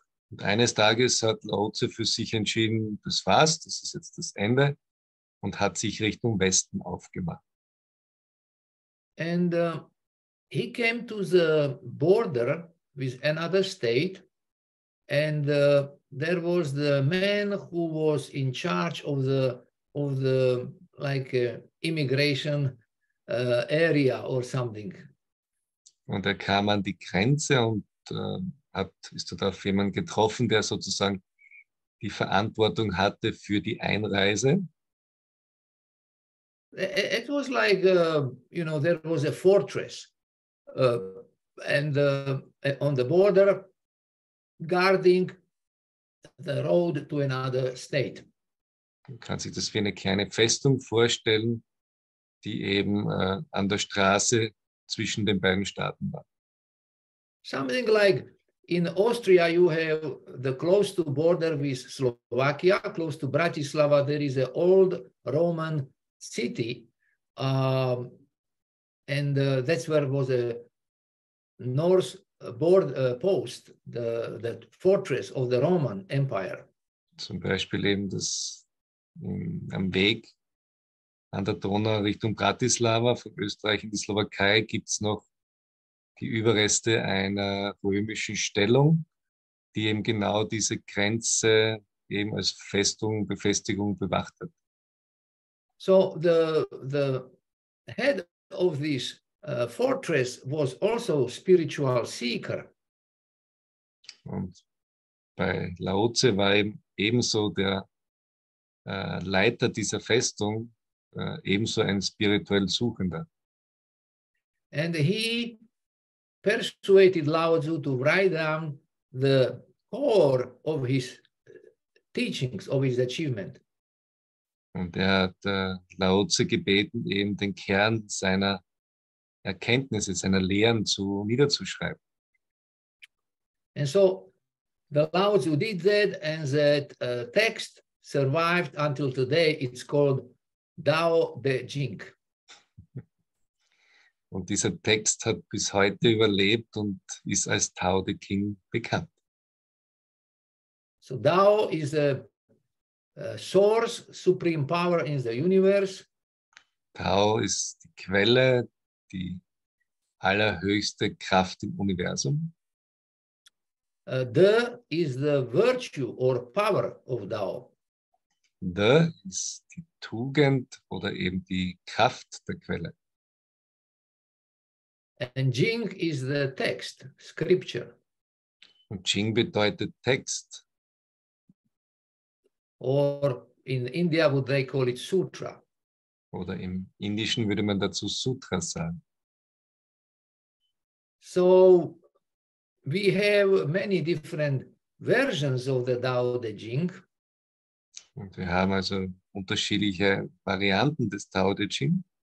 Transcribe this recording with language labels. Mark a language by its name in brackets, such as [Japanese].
[German] Und eines Tages hat Lao Tzu für sich entschieden, das war's, das ist jetzt das Ende, und hat sich Richtung Westen aufgemacht. [English] And he came to the border with another state, and there was the man who was in charge of the like immigration area or something. [German] Und er kam an die Grenze und ist dort auf jemanden getroffen, der sozusagen die Verantwortung hatte für die Einreise. [English] It was like, you know, there was a fortress and on the border guarding the road to another state. [German] Man kann sich das wie eine kleine Festung vorstellen, die eben an der Straße zwischen den beiden Staaten war. [English] Something like in Austria, you have the close to border with Slovakia, close to Bratislava, there is an old Roman city, and that's where was a north post, the fortress of the Roman Empire. [German] Zum Beispiel eben das am Weg an der Donau Richtung Bratislava von Österreich in die Slowakei gibt es noch die Überreste einer römischen Stellung, die eben genau diese Grenze eben als Befestigung bewacht hat. [English] So the head of this fortress was also spiritual seeker. [German] Und bei Lao Tzu war eben ebenso der Leiter dieser Festung ebenso ein spirituell Suchender. [English] And he persuaded Lao Tzu to write down the core of his teachings, of his achievement. [German] Und er hat Lao Tzu gebeten, eben den Kern seiner Erkenntnisse, seiner Lehren niederzuschreiben. [English] And so the Lao Tzu did that, and that text survived until today. It's called Tao Te Ching. [German] Und dieser Text hat bis heute überlebt und ist als Tao Te Ching bekannt. [English] So Tao is a source, supreme power in the universe. [German] Tao ist die Quelle, die allerhöchste Kraft im Universum. [English] De is the virtue or power of Tao. [German] De ist die Tugend oder eben die Kraft der Quelle. [English] And Jing is the text, scripture. [German] Und Jing bedeutet Text. [English] Or in India would they call it sutra. [German] Oder im Indischen würde man dazu Sutra sagen. [English] So we have many different versions of the Tao Te Ching. [German] Und wir haben also unterschiedliche Varianten des Tao Te Ching.